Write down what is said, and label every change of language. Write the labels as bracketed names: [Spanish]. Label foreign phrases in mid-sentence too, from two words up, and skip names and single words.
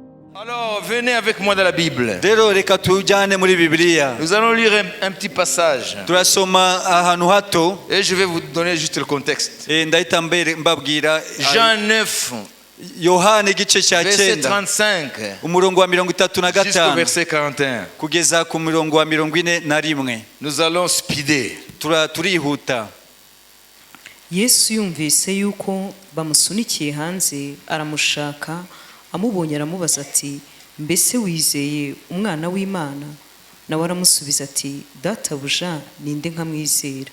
[French] Alors, venez avec moi dans la Bible. [Kinyarwanda] Rero reka tujyane muri Bibiliya. [French] Nous allons lire un petit passage. [Kinyarwanda] Turasoma ahantu hato. [French] Et je vais vous donner juste le contexte. [Kinyarwanda] Ndahita mbabwira [French] Jean 9, [Kinyarwanda] Yohana igice cya [French] verset 9 35 [Kinyarwanda] umurongo wa 35 [French] jusqu'au verset 41. [Kinyarwanda] kugeza ku murongo wa 41. [French] Nous allons speeder. [Kinyarwanda] Turihuta. Yesu yumvise yuko bamusunikiye hanze aramushaka, amubonye aramubaza ati, mbese wizeye umwana w'Imana? Nawe aramusubiza ati, databuja, ninde nkamwizera?